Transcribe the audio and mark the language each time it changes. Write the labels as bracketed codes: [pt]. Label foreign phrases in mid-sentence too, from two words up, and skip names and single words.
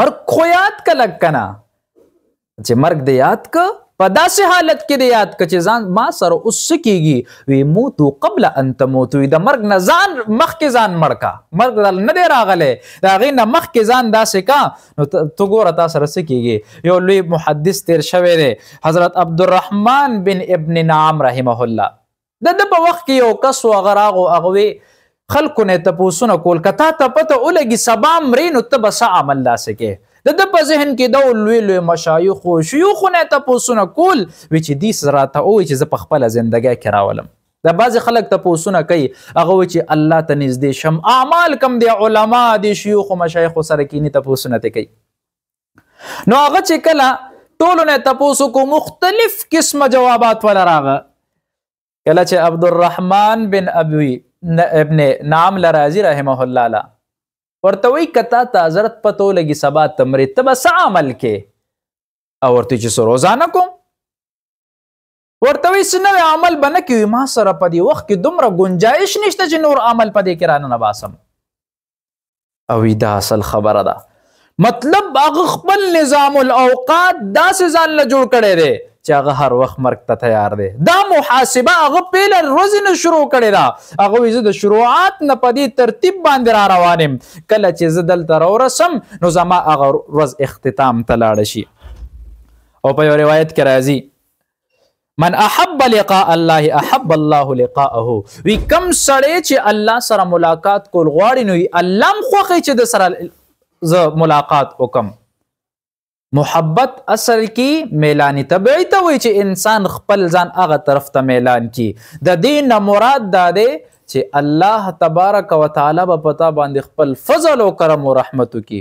[ps] مرګ خو یاد که لږ که نه چې مرګ دې یاد که په داسې حالت کې دې یاد که چې ځان ما سره اوس څه کېږي. وی [ar] موتو قبل ان تموتو [ps] د مرګ نه ځان مخکې ځان مړ کا. مرګ نه دی راغلی د هغې نه مخکې ځان داسې کا نو ته ګوره تا سره څه کېږي. یو لوی محدث تیر شوی دی حضرت عبدالرحمن بن ابن نعم رحمه الله. د ده په وخت کې یو کس و هغه راغو هغه خلکو نه تپوسونه کول که تا ته پته ولګي سبا مرې نو ته به څه عمل داسې کې. د په ذهن کې دا لوی لوی مشایخو شیوخو نه تپوسونه کول وی چې دې راته ووایي چې زه په خپله زندګۍ کې راولم. دا بعضې خلک تپوسونه کوي هغه وایي چې الله ته نږدې شم اعمال کم دی علما دی شیوخو مشایخو سره کینی تپوسونه ته کوي. نو هغه چې کله ټولو نه تپوسو کو مختلف قسمه جوابات ولا راغه. کله چې عبدالرحمن بن ابن نعم لرازی رحمه الله له ورته وی کتا ته حضرت پته ولګي سبا ته مرې ته به څه عمل کې او ورته چې څه روزانه کوم ورته وی څه نوی عمل به نه کوي ما سره په دې وخت کې دومره ګنجایش نشته چې نور عمل په دې کې رانه باسم. او دا اصل خبره ده مطلب هغه خپل نظام الاوقات داسې ځان له جوړ کړی دی چې هغه هر وخت مرګ ته تیار دی. دا محاسبه هغه پیله ورځې نه شروع کړې ده. هغه وایي زه د شروعات نه په دې ترتیب باندې را روان یم کله چې زه دلته راورسم نو زما هغه ورځ اختتام ته لاړه شي. او په یو روایت کې راځي [ar] من احب لقاء الله احب الله لقاءه. [ps] وی کم سړی چې الله سره ملاقات کول غواړي نو الله هم خوښوي چې د سره زه ملاقات وکم. محبت اصل کې میلانی طبیعي ته وایي چې انسان خپل ځان هغه طرف ته میلان کی. د دې نه مراد دا دی چې [ar] الله تبارک وتعالی [ps] به پتا باندې خپل فضل او کرم او رحمت وکي.